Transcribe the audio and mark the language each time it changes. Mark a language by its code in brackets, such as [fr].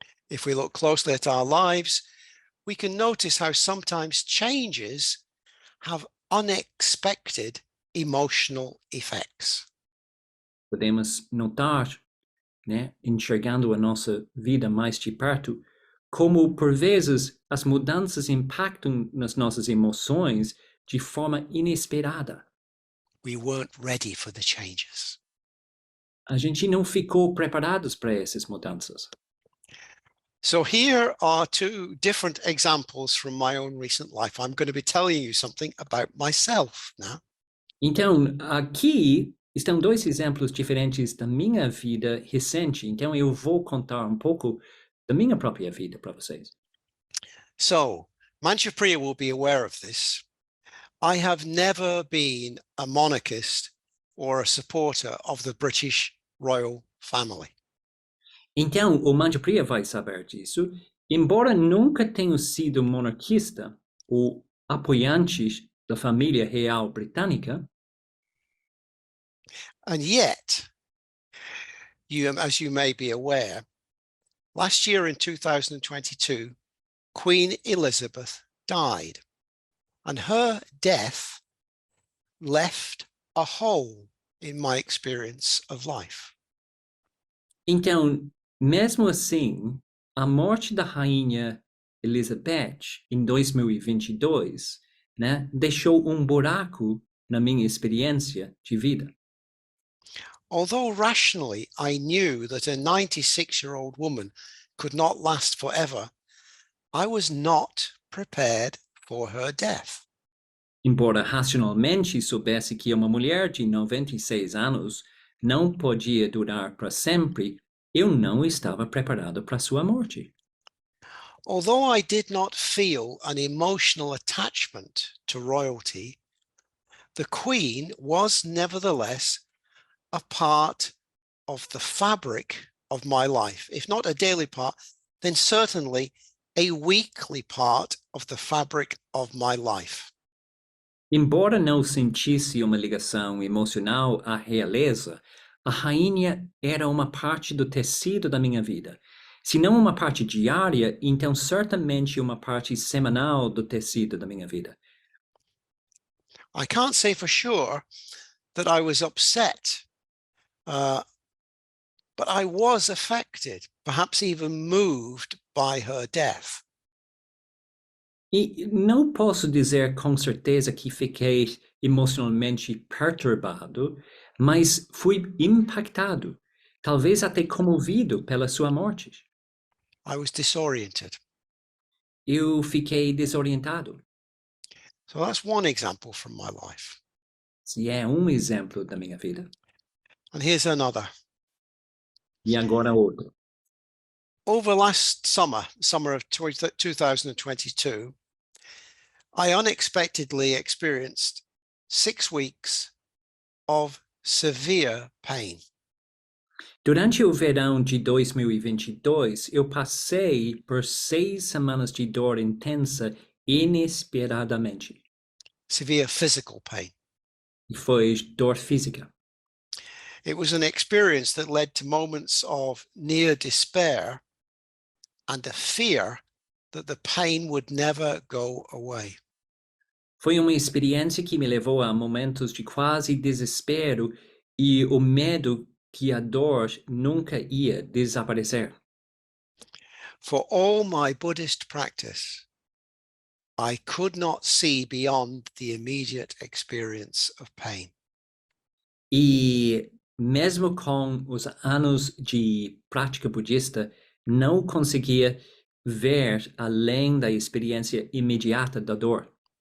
[en] If we look closely at our lives, we can notice how sometimes changes have unexpected emotional effects. [pt] Podemos notar, enxergando a nossa vida mais de perto, como por vezes as mudanças impactam nas nossas emoções de forma inesperada. [en] We weren't ready for the changes. [pt] A gente não ficou preparados para essas mudanças. [en] So here are two different examples from my own recent life. I'm going to be telling you something about myself now. [pt] Então, aqui estão dois exemplos diferentes da minha vida recente. Então, eu vou contar um pouco da minha própria vida para vocês. [en] So, Manjupriya will be aware of this. I have never been a monarchist or a supporter of the British royal family. [pt] Então, o Manjupriya vai saber disso. Embora nunca tenha sido monarquista ou apoiante da família real britânica, [en] and yet, as you may be aware, last year in 2022, Queen Elizabeth died, and her death left a hole in my experience of life. [pt] Então, mesmo assim, a morte da rainha Elizabeth em 2022, deixou buraco na minha experiência de vida. [en] Although rationally I knew that a 96-year-old woman could not last forever, I was not prepared for her death. [pt] Embora racionalmente soubesse que uma mulher de 96 anos não podia durar para sempre, eu não estava preparado para sua morte. [en] Although I did not feel an emotional attachment to royalty, the Queen was nevertheless a part of the fabric of my life. If not a daily part, then certainly a weekly part of the fabric of my life. [pt] Embora não sentisse uma ligação emocional à realeza, a rainha era uma parte do tecido da minha vida. Se não uma parte diária, então certamente uma parte semanal do tecido da minha vida. [en] I can't say for sure that I was upset, but I was affected, perhaps even moved by her death. [pt] E não posso dizer com certeza que fiquei emocionalmente perturbado, mas fui impactado, talvez até comovido pela sua morte. [en] I was disoriented. [pt] Eu fiquei desorientado. [en] So that's one example from my life. [pt] Esse é exemplo da minha vida. [en] And here's another. [pt] E agora outro. [en] Over last summer of 2022, I unexpectedly experienced 6 weeks of severe pain. [pt] Durante o verão de 2022, eu passei por 6 semanas de dor intensa inesperadamente. [en] Severe physical pain. [pt] E foi dor física. [en] It was an experience that led to moments of near despair and a fear that the pain would never go away. [pt] Foi uma experiência que me levou a momentos de quase desespero e o medo que a dor nunca ia desaparecer. [en] For all my Buddhist practice, I could not see beyond the immediate experience of pain. [pt] E mesmo com os anos de prática budista, não conseguia ver além da experiência imediata da dor.